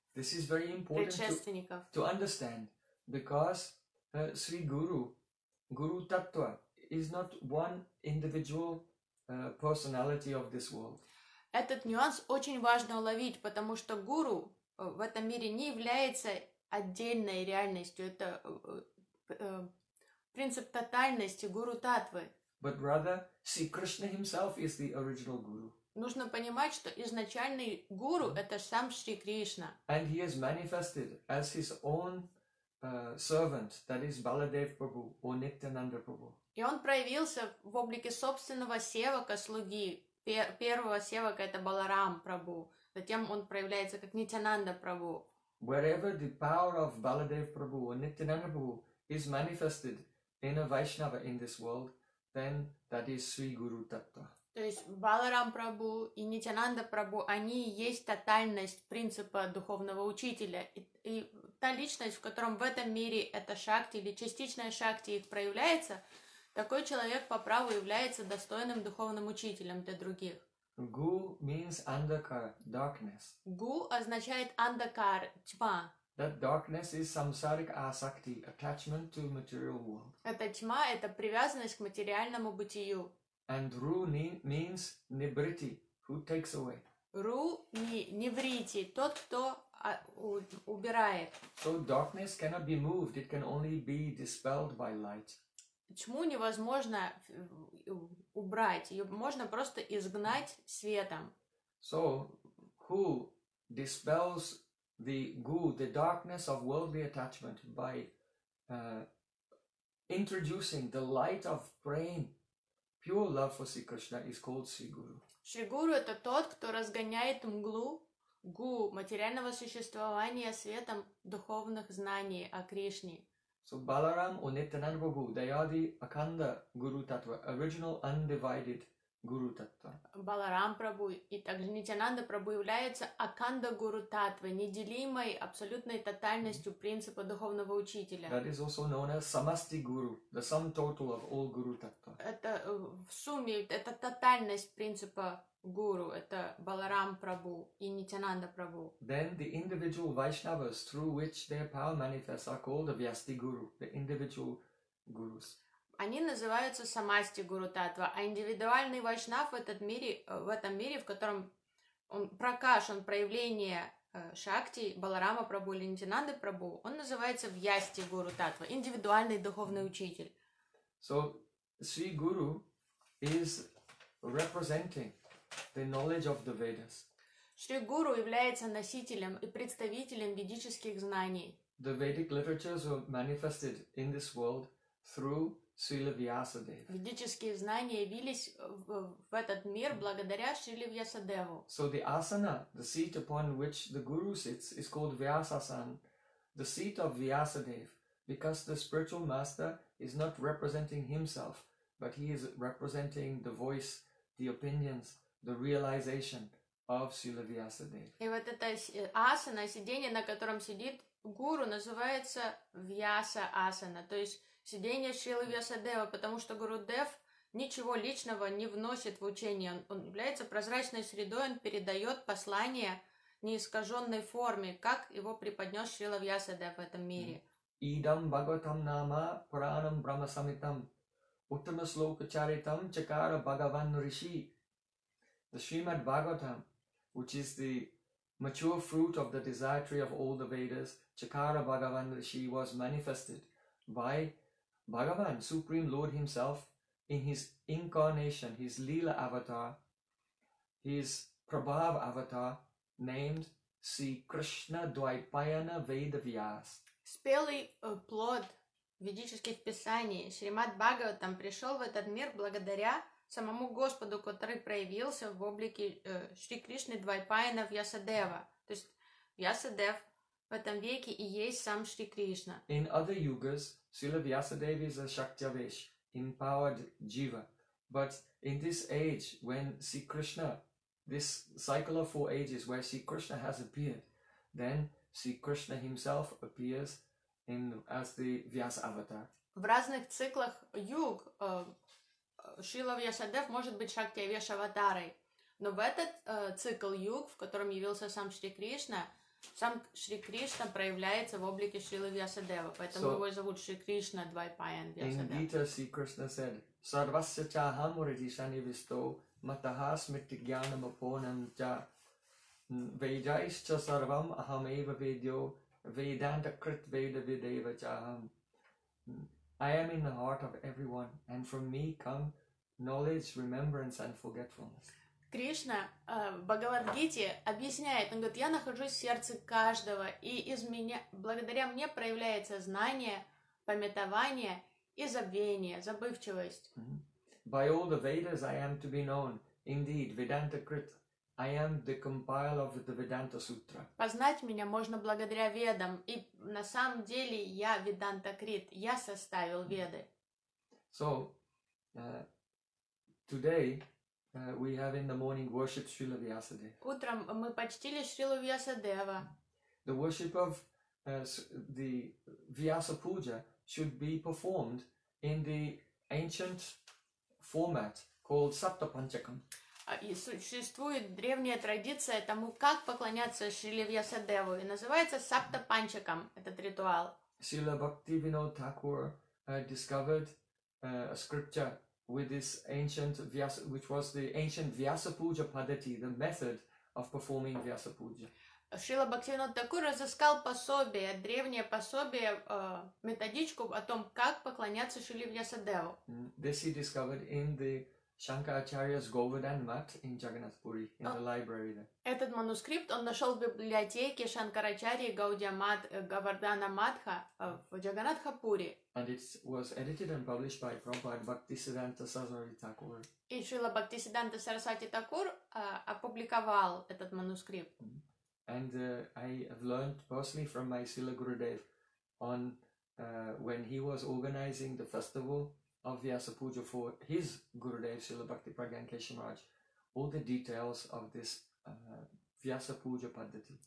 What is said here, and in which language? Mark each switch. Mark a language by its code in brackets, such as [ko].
[en] This is very important to understand, because Sri Guru, Guru Tattva, is not one individual personality of this world. [ru] Этот нюанс очень важно уловить, потому что гуру в этом мире не является отдельной реальностью. Это принцип тотальности гуру Таттвы. [en] But rather, Sri Krishna himself is the original guru. [ru] Нужно понимать, что изначальный гуру — это сам Шри Кришна. [en] And he has manifested as his own servant, that is Baladev Prabhu or Nityananda Prabhu. [ru] И он проявился в облике собственного севака, слуги, первого севака — это Баларам Прабху. Затем он проявляется как Нитянанда Прабху. [en] Wherever the power of Baladev Prabhu or Nityananda Prabhu is manifested in a Vaishnava in this world, then that is Sri Guru Tattva. [ru] То есть Баларам Прабху и Нитянанда Прабху, они и есть тотальность принципа духовного учителя. И та личность, в котором в этом мире это шакти или частичная шакти их проявляется, такой человек по праву является достойным духовным учителем для других. [en] Gu means andakar, darkness. [ru] Gu означает андакар, тьма. [en] That darkness is samsaric asakti, attachment to material world. [ru] Это тьма, это привязанность к материальному бытию. [en] And ru means nibriti, who takes away. [ru] Ru nivriti, тот, кто убирает. [en] So darkness cannot be moved, it can only be dispelled by light. [ru] Тьму невозможно убрать, ее можно просто изгнать светом. [en] So, who dispels the gu, the darkness of worldly attachment, by introducing the light of praying, pure love for Sri Krishna, is called Sri Guru. [ru] Sri Guru — это тот, кто разгоняет мглу, гу, материального существования, светом духовных знаний о Кришне. [en] So Balaram or Nityananda Prabhu, they are the Akanda Guru Tattva, original undivided Guru Tattva. [ru] Balaram Prabhu и также Nityananda Prabhu являются Akanda Guru Tattva, неделимой, абсолютной тотальностью принципа духовного учителя. [en] That is also known as Samasti Guru, the sum total of all Guru Tattva. [ru] Это в сумме, это тотальность принципа Guru, это Balaram Prabhu и Nityananda Prabhu. [en] Then the individual Vaishnavas through which their power manifests are called the Vyasti Guru, the individual gurus. [ru] Они называются Samasti Guru Tattva, а индивидуальный Вайшнав в этом мире, в котором он Пракаш, он проявление Шакти, Баларама Прабху или Нитянанды Прабху, он называется Вьясти Гуру Таттва, индивидуальный духовный учитель. [en] So, Sri Guru is representing the knowledge of the Vedas. [ru] Шри Гуру является носителем и представителем ведических знаний. [en] The Vedic literatures were manifested in this world through Srila Vyasadeva. [ru] Ведические знания явились в этот мир благодаря Шриле Вьясадеву. [en] So the asana, the seat upon which the Guru sits, is called Vyasasan, the seat of Vyasadeva, because the spiritual master is not representing himself, but he is representing the voice, the opinions, the realization of Srila Vyasadeva. [ru] И вот это асана, сидение, на котором сидит гуру, называется Вьяса Асана, то есть сидение Шрилы Вьясадева, потому что гуру Дев ничего личного не вносит в учение. Он является прозрачной средой, он передает послание в неискаженной форме, как его преподнес Шрила Вьясадев в этом мире. [sa] Идам Бхагаватам Нама Пуранам Брахмасамхитам Уттама Слока Чаритам Чакара Бхагаван Риши. [en] The Srimad Bhagavatam, which is the mature fruit of the desire tree of all the Vedas, [sa] Chakara Bhagavan Rishi, [en] was manifested by Bhagavan, Supreme Lord Himself, in His incarnation, His Leela avatar, His Prabhava avatar, named Sri Krishna Dvaipayana Vedavyas. [ru] Спелый плод ведических писаний Шримад Бхагаватам пришел в этот мир благодаря самому Господу, который проявился в облике Шри Кришны Двайпайана Вьясадева. То есть Вьясадев в этом веке и есть сам Шри Кришна. [en] In other yugas, Srila Vyasadeva is a Shaktyavesh, empowered Jiva. But in this age, when Sri Krishna, this cycle of four ages where Sri Krishna has appeared, then Sri Krishna himself appears in as the Vyasa avatar. [ru] В разных циклах юг Шрила Вьясадев может быть Шактиавеш аватарой. Но в этот цикл юг, в котором явился сам Шри Кришна, сам Шри Кришна проявляется в облике Шрилы Вьясадева. Поэтому его зовут Шри Кришна Двайпаян Вьясадев. [en] In Gita, Sri Krishna said, [sa] Sarvasya cha hamuridishani visto, mataha smriti gyanam aponam cha, vejaischa sarvam aham eva vedyo, vedanta krit veda videva cha ham. [en] I am in the heart of everyone, and from me come knowledge, remembrance, and forgetfulness. [ru] Кришна в Бхагавад-гите объясняет, он говорит, я нахожусь в сердце каждого, и из меня, благодаря мне проявляется знание, памятование и забвение, забывчивость. [en] Mm-hmm. By all the Vedas I am to be known, indeed, Vedanta Krit, I am the compiler of the Vedanta Sutra. [ru] Познать меня можно благодаря ведам, и на самом деле я Веданта Крит, я составил веды. [en] So, today we have in the morning worship Srila Vyasadeva. [ru] Утром мы почтили Шрилу Вьясадева. [en] The worship of the Vyasa Puja should be performed in the ancient format called Sapta Panchakam. [ru] И существует древняя традиция тому, как поклоняться Шриле Вьясадеву, и называется Сапта Панчакам этот ритуал. [en] Шрила Бхакти Винод Такур discovered a scripture with this ancient Vyasa, which was the ancient Vyasa Puja Padati, the method of performing Vyasa Puja. [ru] Шрила Бхакти Винод Такур разыскал пособие, древнее пособие, методичку о том, как поклоняться Шриле Вьясадеву. [en] This he discovered in the Shankaracharya's Govardhan Math in Jagannath Puri, in the library there. [ru] Этот манускрипт он нашел в библиотеке Шанкарачарьи Говардхана Матха в Джаганатхапури. [en] And it was edited and published by Prabhupada Bhaktisiddhanta Saraswati Thakur. [ru] И Шрила Бхактисиддханта Сарасвати Такур опубликовал этот манускрипт. [en] And I have learned personally from my Srila Gurudev on when he was organizing the festival of Vyasa Puja for his Gurudev, Srila Bhakti Pragyan Keshamaraj, all the details of this Vyasa Puja Paddhati.